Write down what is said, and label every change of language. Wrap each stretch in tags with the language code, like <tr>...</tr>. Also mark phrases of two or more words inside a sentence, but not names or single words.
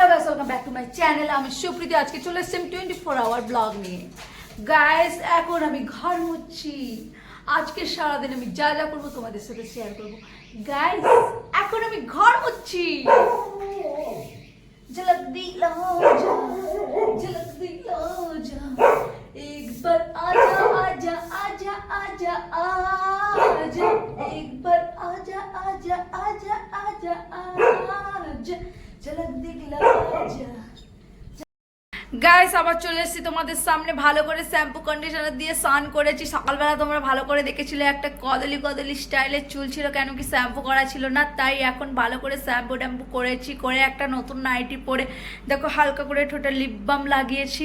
<en>welcome back to my channel.</en> <bn>আমি সুপ্রীতি। আজকে চলে এসেছি 24</bn> <en>hour blog</en> <bn>নিয়ে। গাইস, এখন আমি ঘর মুছছি। আজকে সারাদিন আমি যা যা করবো তোমাদের সাথে শেয়ার করবো। গাইস, এখন আমি ঘর মুছছি।</bn> <hi>झलक दिला जा, झलक दिला जा, एक बार आजा आजा आजा आजा आजा, एक बार आजा आजा आजा आजा आजा, झलक दिला जा।</hi> <bn>গাইস, আবার চলে এসেছি তোমাদের সামনে। ভালো করে</bn> <en>shampoo conditioner</en> <bn>দিয়ে স্নান করেছি। সকালবেলা তোমরা ভালো করে দেখেছিলে একটা কদলি কদলি স্টাইলের চুল ছিল, কেন কি শ্যাম্পু করা ছিল না, তাই এখন ভালো করে শ্যাম্পু ট্যাম্পু করেছি। করে একটা নতুন নাইটি পরে দেখো হালকা করে ঠোঁটে</bn> <en>lip balm</en> <bn>লাগিয়েছি।</bn>